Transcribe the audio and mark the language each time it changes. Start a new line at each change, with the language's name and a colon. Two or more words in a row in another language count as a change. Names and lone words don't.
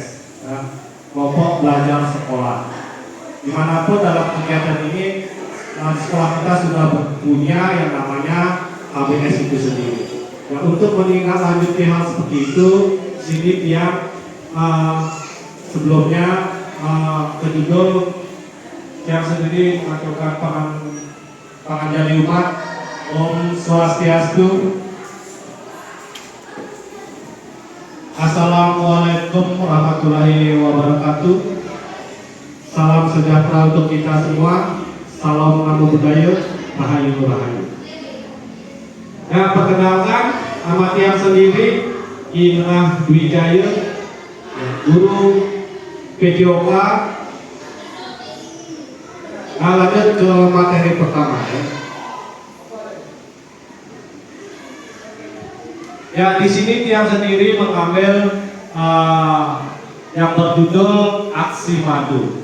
Indonesian: Ya, kelompok belajar sekolah. Dimanapun dalam kegiatan ini sekolah kita sudah punya yang namanya KBS itu sendiri. Ya, untuk menindaklanjuti hal seperti itu, sini Tiang sebelumnya kejudul Tiang sendiri mengaturkan panganjali umat.
Sanskrit: Om Swastiastu.
Arabic: السلام عليكم ورحمة الله وبركاته.
Indonesian: Salam sejahtera untuk kita semua. Salam
Pali: namo buddhaya,
Balinese: rahayu rahayu.
Indonesian: Ya, perkenalkan nama Tiang sendiri Inah Dwi Jaya, guru PJOK. Nah, lanjut ke materi pertama ya. Ya, di sini Tiang sendiri mengambil yang berjudul Aksi Madu.